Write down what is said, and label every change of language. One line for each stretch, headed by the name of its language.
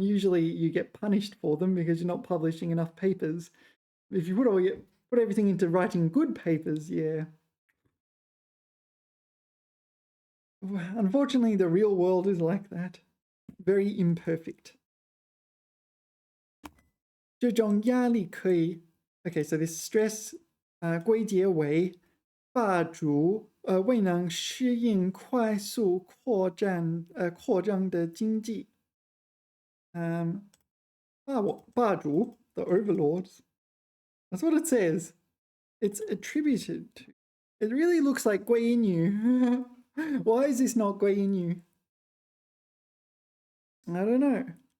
English: Usually, you get punished for them because you're not publishing enough papers. If you put everything into writing good papers, yeah. Unfortunately, the real world is like that. Very imperfect.
Chinese: 这种压力可以
English: Okay, so this stress
Chinese: 归结为霸主未能适应快速扩张的经济。
English: 霸主 the overlords. That's what it says. It's attributed to. It really looks like 归因于. Why is this not 归因于? I don't know.